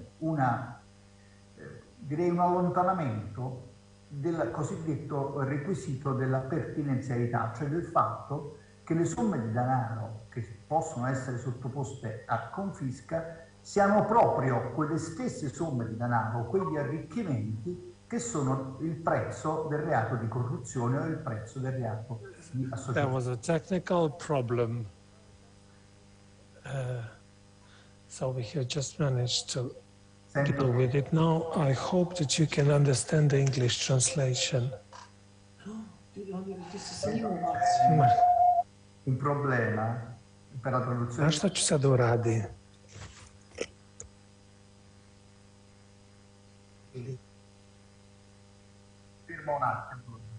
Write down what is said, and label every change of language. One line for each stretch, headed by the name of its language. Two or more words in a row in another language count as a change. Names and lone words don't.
Italian: direi un allontanamento del cosiddetto requisito della pertinenzialità, cioè del fatto che le somme di denaro che possono essere sottoposte a confisca siano proprio quelle stesse somme di denaro, quegli arricchimenti che sono il prezzo del reato di corruzione o il prezzo del reato di associazione.
English: There was a technical problem, so we have just managed to deal with it. Now I hope that you can understand the English translation.
Italian: Un problema per la traduzione.
Serbian: Znaš šta ću sad uradi?
Italian: Fermo un attimo.